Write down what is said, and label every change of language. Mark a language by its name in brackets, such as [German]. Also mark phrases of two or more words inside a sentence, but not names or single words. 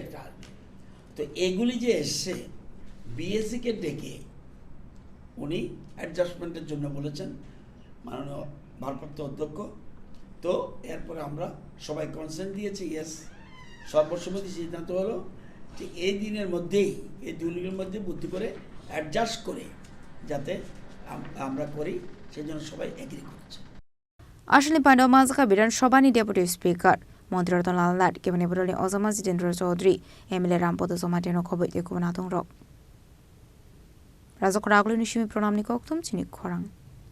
[Bangla] একটা আসবে তো এগুলি যে এসছে বিএসসিকে ডেকে উনি অ্যাডজাস্টমেন্টের জন্য বলেছেন মাননীয় ভারপ্রাপ্ত অধ্যক্ষ তো এরপরে আমরা সবাই কনসেন্ট দিয়েছি ইয়েস সর্বসম্মতি সিদ্ধান্ত হলো ঠিক এই দিনের মধ্যেই এই 2 দিনের মধ্যে বুদ্ধি করে অ্যাডজাস্ট করে যাতে আমরা করি সেই জন্য সবাই এগ্রি করেছে [Kok Borok] Ashley Pando Mazaka Bidan Shobani Deputy Speaker Mantri Ratan Lat Kebune Bodolni Ozama Jitendra Chaudhary MLA Rampoto Somateno Khoboi Tekubanatung Rok Razok Raglu Nishimi Pronamni Koktum Chini Khorang